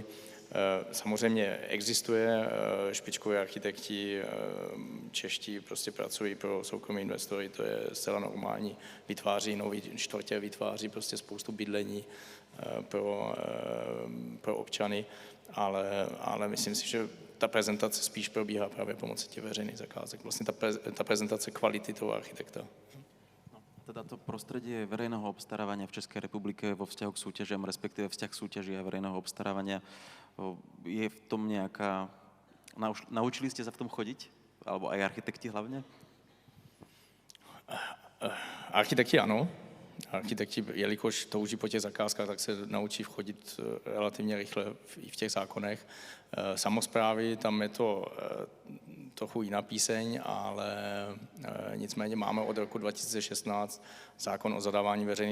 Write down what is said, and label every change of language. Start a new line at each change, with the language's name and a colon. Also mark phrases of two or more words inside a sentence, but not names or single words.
Czech: Samozřejmě existuje, špičkoví architekti čeští prostě pracují pro soukromé investory, to je zcela normální, vytváří nový čtvrtě, vytváří prostě spoustu bydlení pro občany, ale myslím si, že ta prezentace spíš probíhá právě pomocí těch veřejných zakázek. Vlastně ta prezentace kvality toho architekta.
Slovak: No, teda to prostredie verejného obstarávania v Českej republike vo vzťahu k súťažiam, respektíve vzťah súťaží a verejného obstarávania, je v tom nejaká... Naučili ste sa v tom chodiť? Alebo aj architekti hlavne?
Czech: Architekti ano. Architekti, jelikož touží po těch zakázkách, tak se naučí vchodit relativně rychle i v těch zákonech. Samosprávy, tam je to trochu jiná píseň, ale nicméně máme od roku 2016 zákon o zadávání veřejných